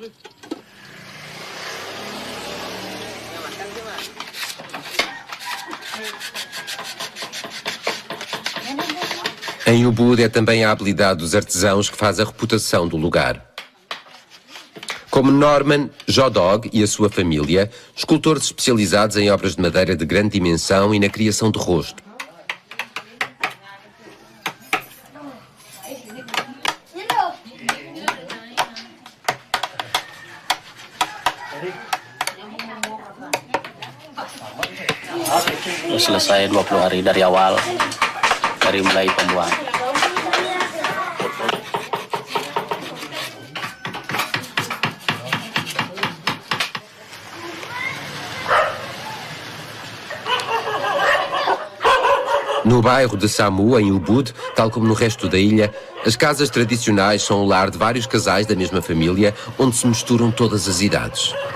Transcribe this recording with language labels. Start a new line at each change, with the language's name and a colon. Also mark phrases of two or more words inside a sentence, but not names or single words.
Portuguese: Em Ubud é também a habilidade dos artesãos que faz a reputação do lugar. Como Norman Jodog e a sua família, escultores especializados em obras de madeira de grande dimensão e na criação de rosto.
Indonesian: Selesai 20 hari dari awal, dari mulai pembuahan.
Portuguese: No bairro de Samu, em Ubud, tal como no resto da ilha, as casas tradicionais são o lar de vários casais da mesma família, onde se misturam todas as idades.